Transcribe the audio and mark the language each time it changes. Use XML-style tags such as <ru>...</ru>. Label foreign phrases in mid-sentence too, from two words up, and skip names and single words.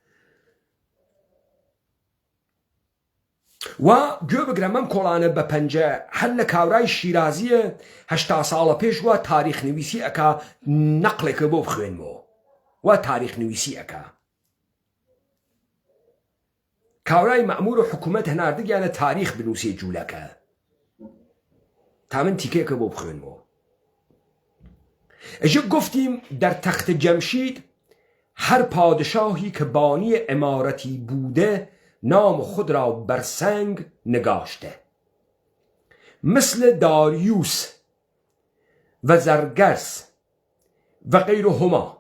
<ckb>و گوێ بگرە مەم کۆڵانە بە پەنجە هەر لە کاورای شیرازیە 80 ساڵە پێش وە تاریخ نویسی ئەکا نەقلێکە بۆ بخوێنمەوە و تاریخ نویسی ئەکا کاورای مەمور و حکوومەت هەناردگیانە تاریخ بنووسێ جوولەکە تا من تیکێکە بۆ بخوێنمەوە ئەژە</ckb> <fa>گفتیم در تخت جەمشید هر پادشاهی که بانی امارتی بوده نام خود را بر سنگ نگاشته مثل داریوس و زرگرس و غیرهما.</fa>